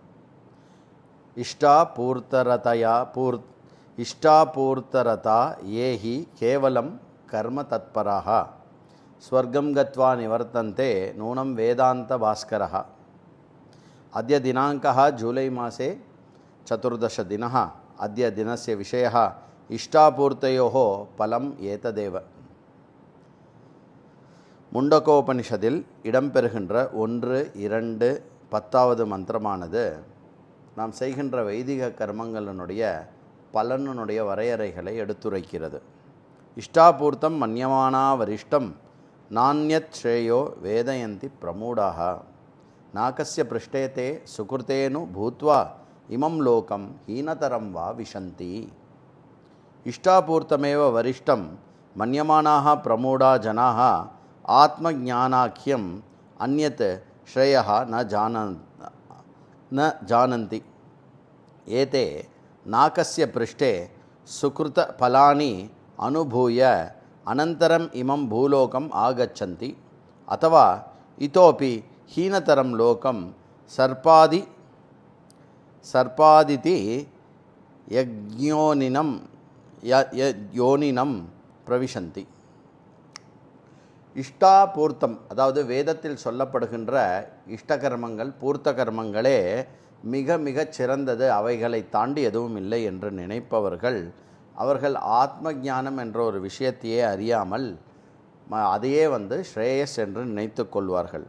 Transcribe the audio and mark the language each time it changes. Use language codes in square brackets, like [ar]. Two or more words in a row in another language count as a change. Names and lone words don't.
[sa] इष्टापूर्तरता ये हि केवलं कर्म तत्पराः स्वर्गं गत्वा निवर्तन्ते नूनं वेदांत भास्करः। अद्य दिनाङ्कः जुलै मासे 14 दिनः। अद्य दिनस्य विषयः इष्टापूर्तयोः फलम् एतदेव। [ta] முண்டகோபனிஷதில் இடம்பெறுகின்ற 1, 2, 10வது மந்திரமானது நாம் செய்கின்ற வைதிக கர்மங்களினுடைய பலனுடைய வரையறைகளை எடுத்துரைக்கிறது. [sa] इष्टापूर्तं मन्यमाना वरिष्ठं नान्यत् श्रेयो वेदयन्ति प्रमूढाः नाकस्य पृष्ठे ते सुकृते नु भूत्वा इमं लोकं हीनतरं वा विशन्ति. इष्टापूर्तमेव वरिष्ठं मन्यमानाः प्रमूढा जनाः आत्मज्ञानाख्यम अन्यत श्रेयः न जानन्ति। एते नाकस्य पृष्ठे सुकृत फलानि अनुभूय अनन्तरम् इमं भूलोकम् आगच्छन्ति अथवा इतोपि हीनतरं लोकं सर्पादिति योनिनं प्रविशन्ति. [ta] இஷ்டாபூர்த்தம் அதாவது வேதத்தில் சொல்லப்படுகின்ற இஷ்டகர்மங்கள் பூர்த்த கர்மங்களே மிக மிகச் சிறந்தது, அவைகளை தாண்டி எதுவும் இல்லை என்று நினைப்பவர்கள் அவர்கள் ஆத்ம ஞானம் என்ற ஒரு விஷயத்தையே அறியாமல் அதையே ஸ்ரேயஸ் என்று நினைத்து கொள்வார்கள்.